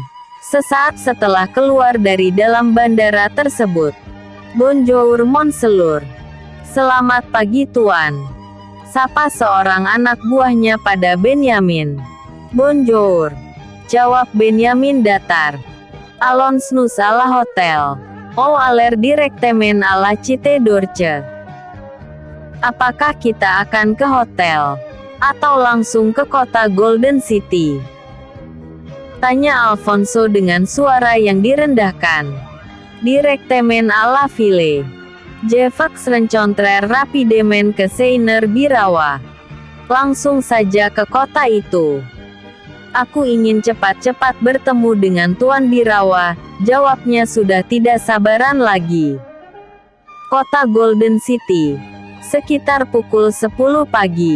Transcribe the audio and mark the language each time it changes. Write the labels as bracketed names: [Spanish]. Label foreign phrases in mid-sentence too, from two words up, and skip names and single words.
[Indonesian] Sesaat setelah keluar dari dalam bandara tersebut. [French] Bonjour Monseigneur. [Indonesian] Selamat pagi Tuan, sapa seorang anak buahnya pada Benjamin. Bonjour, jawab Benjamin datar. [French] Allons-nous à la hotel, ou à l'air directement à la Cité d'Orche. [Indonesian] Apakah kita akan ke hotel, atau langsung ke kota Golden City? Tanya Alfonso dengan suara yang direndahkan. [French] Directement à la ville. Je veux rencontrer rapidement ke Seigneur Birawa. [Indonesian] Langsung saja ke kota itu. Aku ingin cepat-cepat bertemu dengan Tuan Birawa, jawabnya sudah tidak sabaran lagi. Kota Golden City. Sekitar pukul 10 pagi.